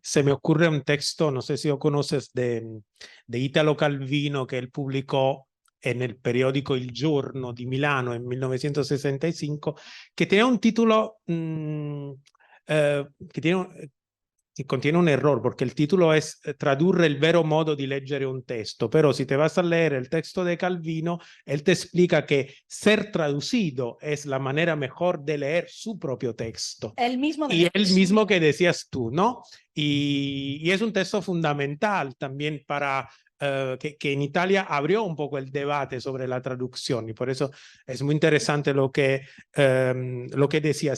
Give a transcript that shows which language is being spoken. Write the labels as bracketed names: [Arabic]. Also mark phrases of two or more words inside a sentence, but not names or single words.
[Spanish] Se me ocurre un texto, no sé si lo conoces, de Italo Calvino, que él publicó en el periódico Il Giorno di Milano en 1965, que tenía un título que contiene un error, porque el título es Tradurre el vero modo di leggere un texto, pero si te vas a leer el texto de Calvino, él te explica que ser traducido es la manera mejor de leer su propio texto. El mismo Y el mismo que decías tú, ¿no? Y es un texto fundamental también para que en Italia abrió un poco el debate sobre la traducción y por eso es muy interesante lo que decías.